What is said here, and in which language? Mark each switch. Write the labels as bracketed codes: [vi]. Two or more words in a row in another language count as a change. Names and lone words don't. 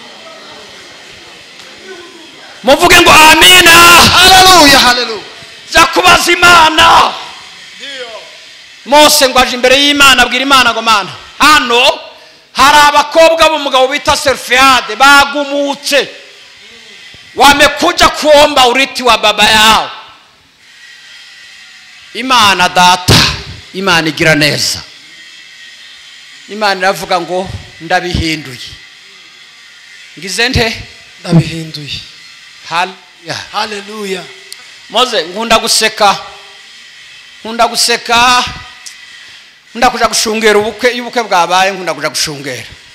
[rw] Muvuge ngo amina. Hallelujah. Hallelujah. Cya kubaza Imana. Mose ngo aje imbere y'Imana abwira Imana ngo Mana, hano hari abakobwa b'umugabo bita Serfehadi bagumutse, [sw] wamekuja kuomba urithi wa baba yao. [rw] Imana data, Imana igira neza. Imana iravuga ngo ndabihinduye. Ngize nte? Ndabihinduye. Haleluya. Hallelujah. Mose nkunda guseka nkunda kuja gushungera ubukwe bwabaye, nkunda kuja gushungera.